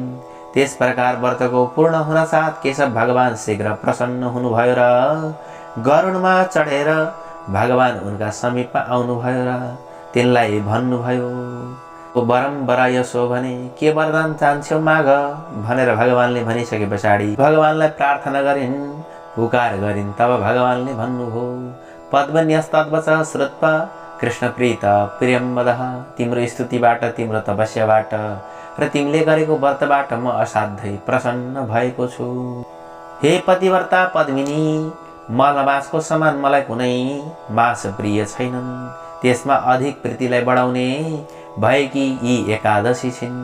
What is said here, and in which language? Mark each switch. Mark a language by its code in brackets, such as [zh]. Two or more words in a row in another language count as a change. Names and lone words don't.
[ne] त्यस प्रकार व्रतको पूर्ण हुन साथ केशव भगवान शीघ्र प्रसन्न हुनुभयो र गरुडमा चढेर भगवान उनका समीपमा आउनुभयो र तिनलाई भन्नुभयो, वरम्बर यसो भने के वरदान चाहन्छौ माग भनेर भगवानले भनिसके पछाडि भगवानलाई प्रार्थना गरिन्, पुकार गरिन्। तब भगवानले भन्नुभयो, [sa] पद्मन्यस्तद्वच श्रुत्वा कृष्ण प्रीत प्रियम वदः। [ne] तिम्रो स्तुतिबाट, तिम्रो तपस्याबाट र तिमीले गरेको व्रतबाट म असाध्यै प्रसन्न भएको छु। हे पतिव्रता पद्मिनी, मलमासको समान मलाई कुनै मास प्रिय छैनन्। त्यसमा अधिक प्रीतिलाई बढाउने भएकी यी एकादशी छिन्।